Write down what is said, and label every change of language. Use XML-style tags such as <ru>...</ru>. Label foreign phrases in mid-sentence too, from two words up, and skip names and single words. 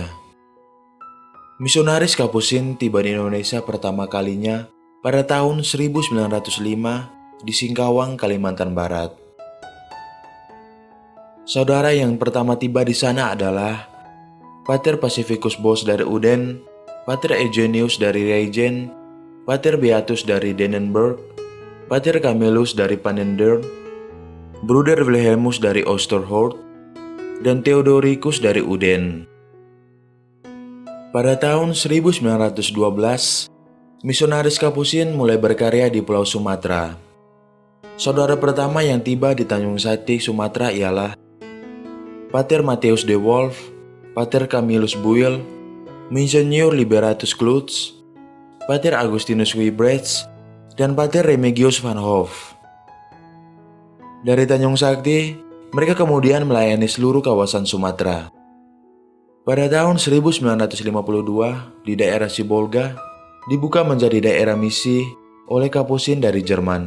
<id>Misionaris Kapusin tiba di Indonesia pertama kalinya pada tahun 1905 di Singkawang, Kalimantan Barat. Saudara yang pertama tiba di sana adalah Pater Pacificus Bos dari Uden, Pater Eugenius dari Regen, Pater Beatus dari Dennenberg, Pater Camillus dari Pannenberg, Bruder Wilhelmus dari Oosterhout, dan Theodoricus dari Uden. Pada tahun 1912, misionaris Kapusin mulai berkarya di Pulau Sumatera. Saudara pertama yang tiba di Tanjung Sati, Sumatera ialah Pater Matthäus de Wolf, Pater Camillus Buil, Monseigneur Liberatus Klutz, Pater Augustinus Wibrechts, dan Pater Remigius van Hoff. Dari Tanjung Sakti, mereka kemudian melayani seluruh kawasan Sumatera. Pada tahun 1952, di daerah Sibolga, dibuka menjadi daerah misi oleh Kapusin dari Jerman.</id>